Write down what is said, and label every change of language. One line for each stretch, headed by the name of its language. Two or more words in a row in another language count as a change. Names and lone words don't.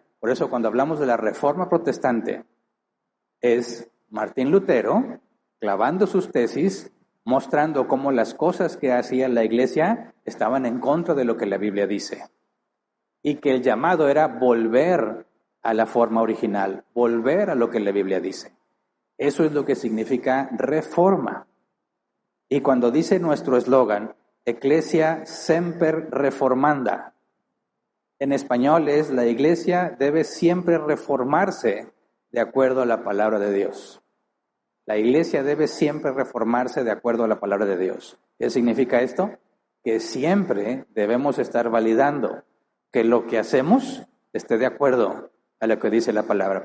Spanish: Por eso, cuando hablamos de la reforma protestante, es Martín Lutero clavando sus tesis, mostrando cómo las cosas que hacía la iglesia estaban en contra de lo que la Biblia dice. Y que el llamado era volver a la forma original, volver a lo que la Biblia dice. Eso es lo que significa reforma. Y cuando dice nuestro eslogan,
Latin: Ecclesia semper reformanda,
Spanish: en español es la iglesia debe siempre reformarse de acuerdo a la palabra de Dios. La iglesia debe siempre reformarse de acuerdo a la palabra de Dios. ¿Qué significa esto? Que siempre debemos estar validando que lo que hacemos esté de acuerdo a lo que dice la palabra.